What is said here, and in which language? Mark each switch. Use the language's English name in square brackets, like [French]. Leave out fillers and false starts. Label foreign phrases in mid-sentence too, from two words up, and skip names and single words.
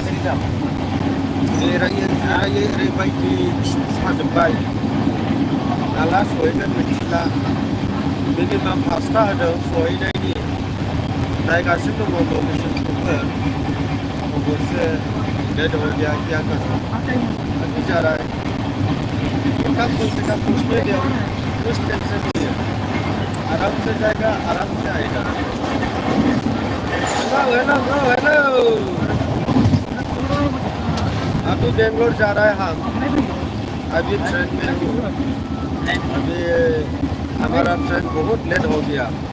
[Bodo] बेरायै ओरैबायदि साजोब्बाय नाला सहैगोन मिथिला मिनिमाम 5टा होदों सहैनायनि नायगासिनो दङ लकेसनखौबो अबसे [Hindi] लेट हो गया क्या कर अभी जा रहा है इनका कुछ पूछने दो कुछ टेंशन नहीं है आराम से जाएगा आराम से आएगा हेलो अभी बेंगलोर जा रहा है हम अभी ट्रेन में हूँ अभी हमारा ट्रेन बहुत लेट हो गया